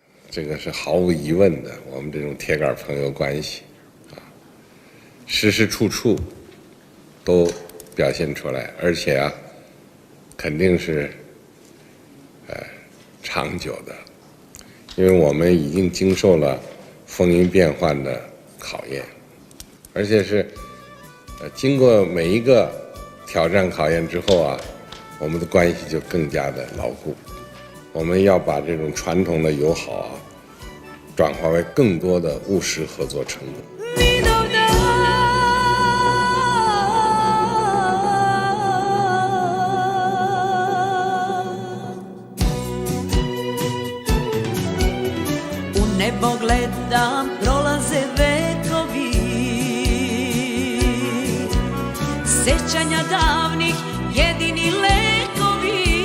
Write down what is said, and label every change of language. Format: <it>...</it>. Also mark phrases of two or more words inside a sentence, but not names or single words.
<zh>这个是毫无疑问的，我们这种铁杆朋友关系，时时处处都表现出来，而且肯定是长久的，因为我们已经经受了风云变幻的考验，而且是经过每一个挑战考验之后我们的关系就更加的牢固。我们要把这种传统的友好转化为更多的务实合作成果。</zh> <sr>U nebo gledam, prolaze vekovi, sećanja davnih jedini lekovi.</sr>